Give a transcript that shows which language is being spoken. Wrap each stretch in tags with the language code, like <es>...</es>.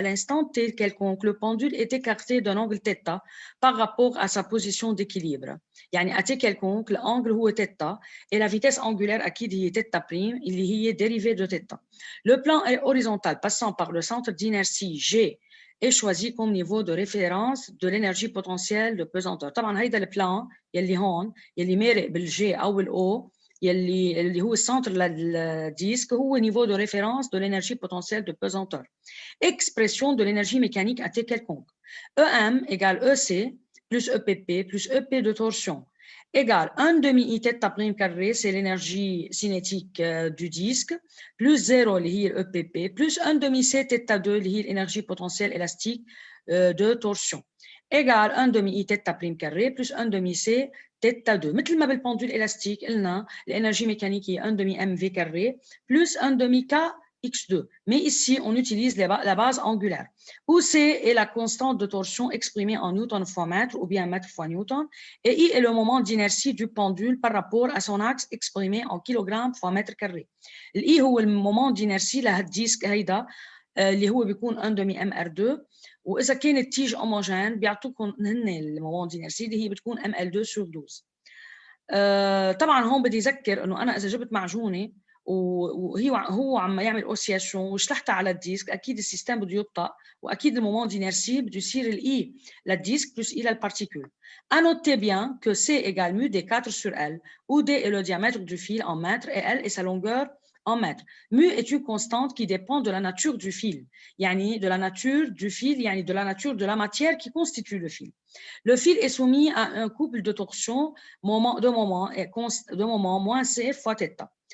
<fr>À l'instant t quelconque, le pendule est écarté d'un angle θ par rapport à sa position d'équilibre. يعني à t quelconque, l'angle هو θ et la vitesse angulaire أكيد هي θ' اللي هي dérivée de θ. Le plan est horizontal passant par le centre d'inertie G est choisi comme niveau de référence de l'énergie potentielle de pesanteur.</fr> <ar>طبعا هيدا البلان يلي هون يلي مارق بالجي أو الأو اللي هو السنتر للديسك هو</ar> <fr>niveau de référence de l'énergie potentielle de pesanteur. Expression de l'énergie mécanique à T quelconque. EM égale EC plus EPP plus EP de torsion égale 1 demi I θ prime carré, c'est l'énergie cinétique du disque, plus 0 اللي هي EPP, plus 1 demi C θ2 اللي هي l'énergie potentielle élastique de torsion égale 1 demi I θ prime carré plus 1 demi C θ2.</fr> <ar>مثل ما بالبندول</ar> <fr>élastique قلنا l'énergie mécanique est 1 demi mv carré plus 1 demi k x2. Mais ici, on utilise la base angulaire, où C est la constante de torsion exprimée en newton fois mètre ou bien mètre fois newton, et I est le moment d'inertie du pendule par rapport à son axe exprimé en kilogramme fois mètre carré.</fr> <ar>I هو المومون d'inertie لهالديسك هيدا اللي هو بيكون 1 demi mr2. واذا كانت تيج هوموجين بيعطوكم هن المومون دينرسي اللي هي بتكون ml2 sur 12. طبعا هون بدي اذكر انه انا اذا جبت معجونه هو عم يعمل اوسياسيون وشلحتها على الديسك اكيد السيستم بده يبطأ واكيد المومون دينرسي بده يصير الاي للديسك بلس اي للبارتيكول.</ar> <fr>À noter bien que C égale mu des 4 sur L, où D est le diamètre du fil en mètres et L est sa longueur en mètres. Mu est une constante qui dépend de la nature du fil, yani de la nature du fil, yani de la nature de la matière qui constitue le fil. Le fil est soumis à un couple de torsion de moment moins C fois θ.</fr>